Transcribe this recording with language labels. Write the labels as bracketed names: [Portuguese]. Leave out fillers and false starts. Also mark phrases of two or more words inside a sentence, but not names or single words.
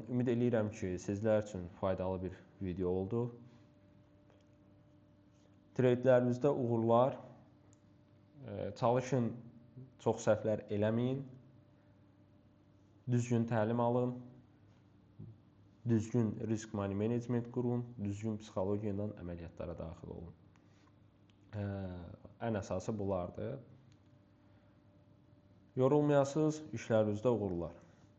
[Azerbaijani] Ümid edirəm ki, sizlər üçün faydalı bir video oldu. Tradelərinizdə uğurlar. Çalışın, çox səhvlər eləməyin. Düzgün təlim alın. Düzgün [English] risk money management [Azerbaijani] qurun. Düzgün psixologiya ilə əməliyyatlara daxil olun. Ən əsası bunlardır. Yorulmayasınız, işlərinizdə uğurlar.